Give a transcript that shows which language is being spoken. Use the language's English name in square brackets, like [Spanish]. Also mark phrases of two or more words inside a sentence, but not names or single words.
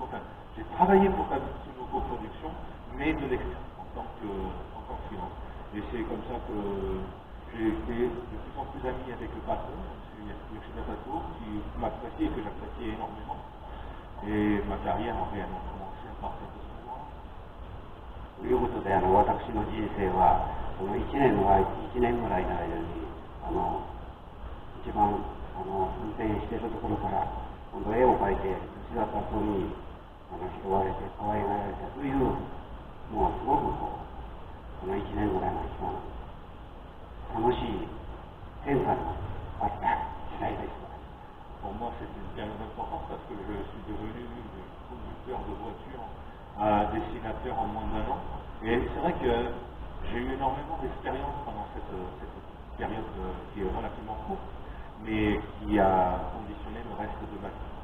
[French] Enfin, j'ai travaillé pour Tatsunoko Productions, mais de l'extérieur, en tant que freelance. Et c'est comme ça que j'ai été de plus en plus ami avec le patron, M. Yoshida Tatsuo, qui m'apprécie et que j'apprécie énormément. Et ma carrière a réellement commencé à partir de ce moment-là. [Japanese] ということで、私の人生はこの1年ぐらいの間に一番運転しているところから今度絵を描いて吉田達夫に拾われて可愛がられたという、もうすごくこの1年ぐらいの一番楽しい変化のあった時代です。 [French] Pour moi, c'est une période importante parce que je suis devenu conducteur de voiture à dessinateur en moins d'1 an. Et c'est vrai que j'ai eu énormément d'expérience pendant cette période qui est relativement courte, mais qui a conditionné le reste de ma vie.